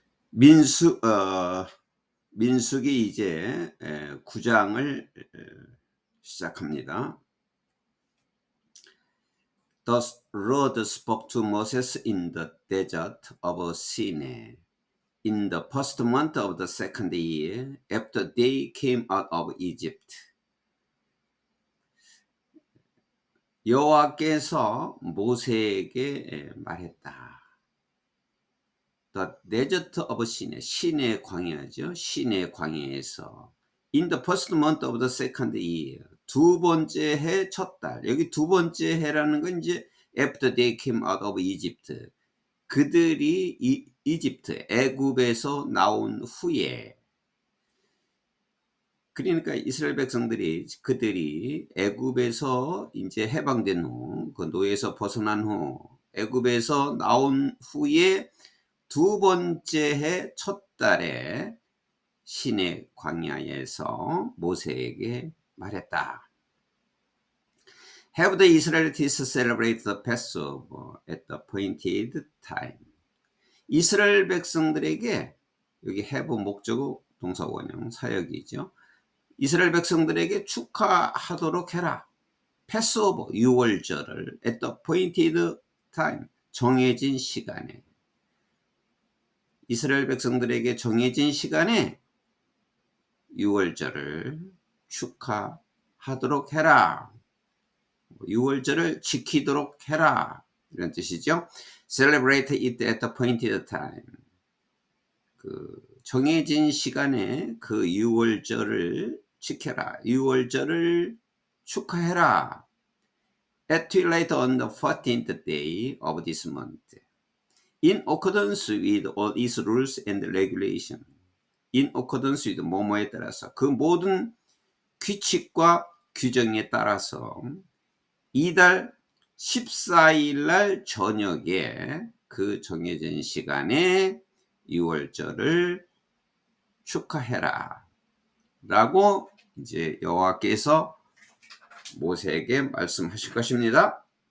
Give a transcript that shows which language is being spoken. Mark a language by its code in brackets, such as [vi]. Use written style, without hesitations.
[ko] 민수 민수기 이제 9장을 시작합니다. [en] Thus Lord spoke to Moses in the desert of Sinai in the first month of the second year after they came out of Egypt. [ko] 여호와께서 모세에게 말했다. [en] The desert of Sinai, [ko] 시내 광야죠. 시내 광야에서 [en] in the first month of the second year, [ko] 두 번째 해 첫 달. 여기 두 번째 해라는 건 이제 [en] after they came out of Egypt. [ko] 그들이 이집트, 애굽에서 나온 후에. 그러니까 이스라엘 백성들이 그들이 애굽에서 이제 해방된 후, 그 노예에서 벗어난 후, 애굽에서 나온 후에 두 번째 해 첫 달에 시내 광야에서 모세에게 말했다. [en] Have the Israelites celebrate the Passover at the appointed time. [ko] 이스라엘 백성들에게, 여기 have 목적어 동사 원형 사역이죠. 이스라엘 백성들에게 축하하도록 해라. 패스오버, 유월절을 [en] at the appointed time, [ko] 정해진 시간에. 이스라엘 백성들에게 정해진 시간에 유월절을 축하하도록 해라. 유월절을 지키도록 해라. 이런 뜻이죠. [en] Celebrate it at the appointed time. [ko] 그 정해진 시간에 그 유월절을 지켜라. 유월절을 축하해라. [en] At twilight on the 14th day of this month. In accordance with all its rules and regulations. In accordance with [ko] 뭐뭐에 따라서 그 모든 규칙과 규정에 따라서 이달 14일 날 저녁에 그 정해진 시간에 유월절을 축하해라 라고 이제 여호와께서 모세에게 말씀하실 것입니다.